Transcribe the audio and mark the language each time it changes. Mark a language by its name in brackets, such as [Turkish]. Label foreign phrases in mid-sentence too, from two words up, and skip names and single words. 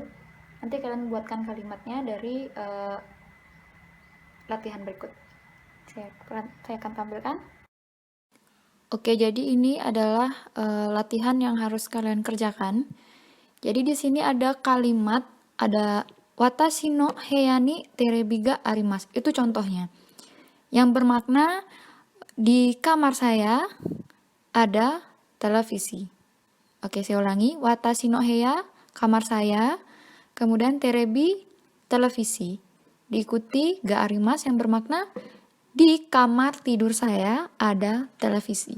[Indonesian] Nanti kalian buatkan kalimatnya dari latihan berikut. Saya akan tampilkan. Oke, jadi ini adalah latihan yang harus kalian kerjakan. Jadi di sini ada kalimat, ada [Japanese] 私の部屋にテレビがあります. [Indonesian] Itu contohnya. Yang bermakna di kamar saya ada televisi. Oke, saya ulangi. [Japanese] 私の部屋, [Indonesian] kamar saya. Kemudian terebi, televisi. Diikuti [Japanese] があります [Indonesian] yang bermakna di kamar tidur saya ada televisi.